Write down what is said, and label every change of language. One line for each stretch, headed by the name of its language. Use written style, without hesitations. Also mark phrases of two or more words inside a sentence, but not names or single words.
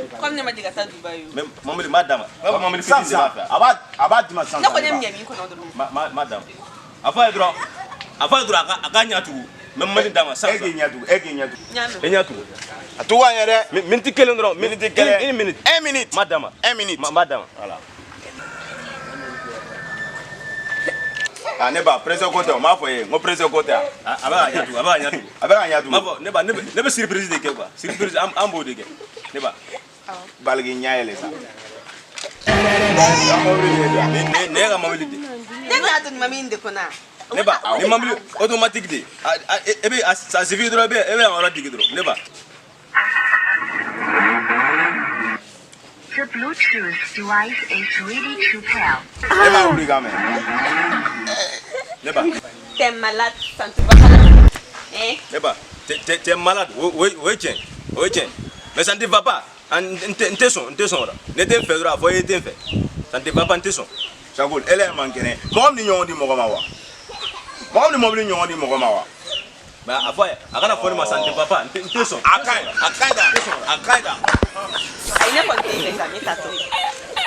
Bambara: Comme ne ma deli ka taa Dubaï o. Mais mobili m'a d'a ma. N b'a fɔ mobili fitinin de b'a fɛ. A b'a d'i ma sisan. Ne kɔni ye min ɲɛ min kɔnɔ dɔrɔn. Ma d'a ma. A fɔ a ye dɔrɔn a ka ɲɛ tugun n bɛ mobili d'a ma sisan. E k'i ɲɛ tugun. Ɲaamɛ. E ɲɛ tugun. A tugu an ye dɛ. Minute kelen dɔrɔn. Minute kelen.
French: Une minute. 1 minute.
Bambara: Ma d'a ma.
French: 1 minute.
Bambara: Ma d'a ma. Voilà. Ne ba président ko tɛ o m'a fɔ ye n ko président ko tɛ yan. A bɛ ka ɲɛ tugun. A bɛ ka ɲɛ tugun. M'a fɔ ne ba ne bɛ
French: surprise de
Bambara: kɛ quoi surprise an b'o de kɛ ne ba. Bali k'i ɲɛ yɛlɛ sa. Ne ye ka mobili de. Ne y'a dɔn ma min de kɔnɔ. Ne ba ni mobili automatique de e bɛ
French: ça suffit
Bambara: dɔrɔn e bɛ yan yɔrɔ digi dɔrɔn ne ba.
English: The Bluetooth device is ready to pair.
Bambara: Ne m'a wuli ka mɛn. Ne ba.
French: T'es malade, ça ne te va pas là.
Bambara: Ne ba
French: t'es malade
Bambara: o ye tiɲɛ
French: mais ça ne te va pas
Bambara: n tɛ sɔn o la ne tɛ n fɛ dɔrɔn a fɔ e tɛ n fɛ
French: ça ne te va pas
Bambara: n tɛ sɔn. Sagol ele man kɛnɛ mɔgɔ min ni ɲɔgɔn di mɔgɔ ma wa mɔgɔ min ni mɔbili ɲɔgɔn di mɔgɔ ma wa. Mais a fɔ a kana fɔ ne ma
French: ça ne te va pas
Bambara: n tɛ sɔn. A ka ɲi da. Ayi ne kɔni tɛ fɛ sa ne t'a to.